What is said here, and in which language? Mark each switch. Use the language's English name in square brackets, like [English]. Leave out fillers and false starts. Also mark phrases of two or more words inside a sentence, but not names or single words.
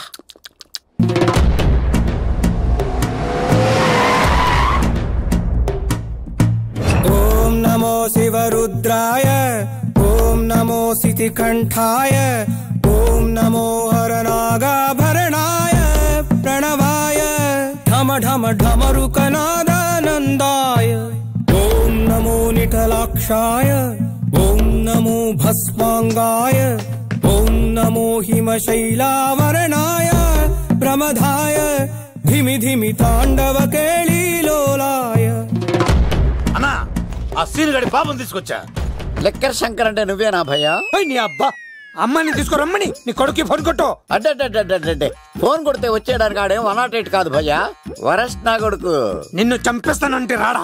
[Sanskrit] ఓం నమో శివరుద్రాయ, ఓం నమో శితికంఠాయ, ఓం నమో హరనాగాభరణాయ ప్రణవాయ ఢమ ఢమ ఢమరుకనాదానందాయ, ఓం నమో నిఠ विकलाक्षाय ॐ नमो भस्माङ्गाय ॐ नमो हिमशैलावरणाय प्रमदाय धिमि धिमि ताण्डव केळीलोलाय [Telugu] అన్నా ఆ సీన్ గడి పాపం తీసుకొచ్చా. లెక్కర్ శంకర్ అంటే నువ్వేనా భయ్యా? నీ అబ్బా అమ్మాయిని తీసుకురమ్మని నీ కొడుకు ఫోన్ కొట్టు. అడ్డే ఫోన్ కొడితే వచ్చేయడానికి ఆడేం 108 కాదు భయ్యా, వరస్ట్ నా కొడుకు. నిన్ను చంపేస్తానంటే రాడా?